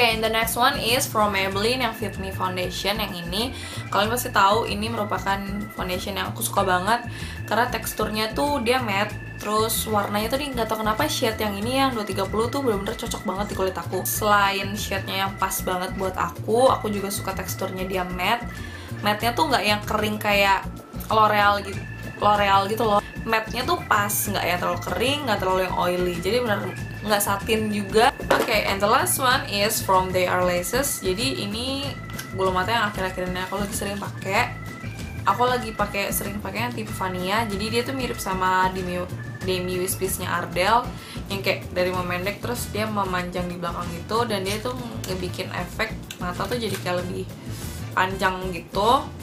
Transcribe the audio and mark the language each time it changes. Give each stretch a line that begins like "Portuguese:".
English: Okay, and the next one is from Maybelline
Indonesian: yang Fit Me Foundation. Yang ini kalian pasti tahu, ini merupakan foundation yang aku suka banget karena teksturnya tuh dia matte, terus warnanya tuh nggak tahu kenapa shade yang ini yang 230 tuh bener-bener cocok banget di kulit aku. Selain shade-nya yang pas banget buat aku juga suka teksturnya dia matte. Matte-nya tuh nggak yang kering kayak L'Oreal gitu loh. Matte-nya tuh pas, nggak yang terlalu kering, nggak terlalu yang oily, jadi bener nggak satin juga.
English: Okay, and the last one is from They Are Laces.
Indonesian: Jadi ini bulu mata yang akhir-akhir ini aku lagi sering pakai. Aku lagi sering pakai yang tipe Vania. Jadi dia tuh mirip sama Demi Wispies-nya Ardell, yang kayak dari memendek terus dia memanjang di belakang gitu, dan dia tuh ngebikin efek mata tuh jadi kayak lebih panjang gitu.